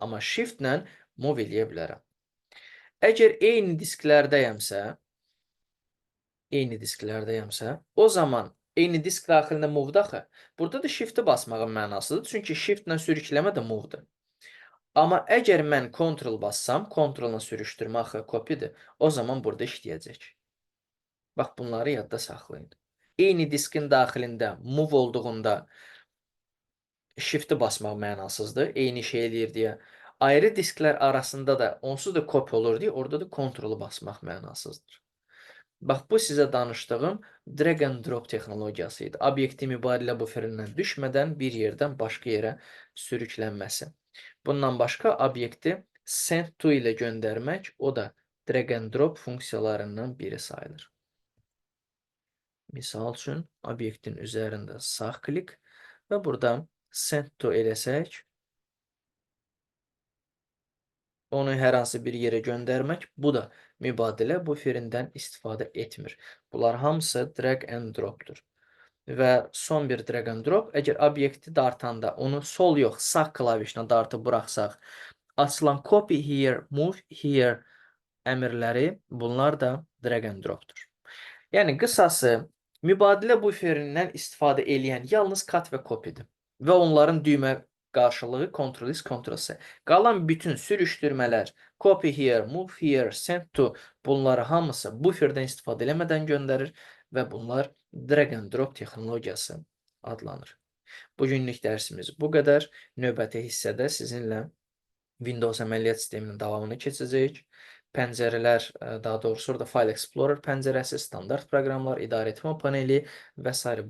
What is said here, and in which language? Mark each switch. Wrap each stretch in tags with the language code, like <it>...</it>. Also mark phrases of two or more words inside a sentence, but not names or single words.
<az>Amma shift-lə move eləyə bilərəm. Əgər eyni disklərdəyəmsə, o zaman eyni disk daxilində move-da axı, burada da shift-i basmağın mənasıdır. Çünki shift-lə sürükləmə də move-dur. Amma əgər mən Ctrl bassam, Ctrl-la sürüşdürmə axı copy-dir, o zaman burada işləyəcək. Bax, bunları yadda saxlayın. Eyni diskin daxilində move olduğunda shift-i basmaq mənasızdır, eyni şey eləyir deyə. Ayrı disklər arasında da onsuz da copy olur deyə, orada da Ctrl-u basmaq mənasızdır. Bax, bu sizə danışdığım</az> <en>drag and drop</en> <az>texnologiyası idi. Obyekti mübadilə buferindən düşmədən bir yerdən başqa yerə sürüklənməsi. Bundan başqa obyekti</az> <en>send to</en> <az>ilə göndərmək, o da</az> <en>drag and drop</en> <az>funksiyalarından biri sayılır. Misal üçün, obyektin üzərində sağ klik və buradan</az> <en>send to</en> <az>eləsək, onu hər hansı bir yerə göndərmək, bu da mübadilə buferindən istifadə etmir. Bunlar hamısı</az> <en>drag and dropdur.</en> <az>Və son bir</az> <en>drag and drop,</en> <az>əgər obyekti dartanda onu sol yox, sağ klavişlə dartıb buraxsaq, açılan</az> <en>copy here, move here</en> <az>əmrləri, bunlar da</az> <en>drag and dropdur.</en> <az>Yəni, qısası, mübadilə buferindən istifadə eləyən yalnız cut və copy'dir. Və onların düymə qarşılığı Ctrl-S, Ctrl-S. Qalan bütün sürüşdürmələr,</az> <en>copy here, move here, send to,</en> <az>bunları hamısı buferdən istifadə eləmədən göndərir və bunlar</az> <en>drag and drop</en> <az>texnologiyası adlanır. Bugünlük dərsimiz bu qədər. Növbəti hissədə sizinlə Windows əməliyyat sisteminin davamını keçəcəyik. Pəncərələr, daha doğrusu orada File Explorer pəncərəsi, standart proqramlar, idarəetmə paneli və s.</az>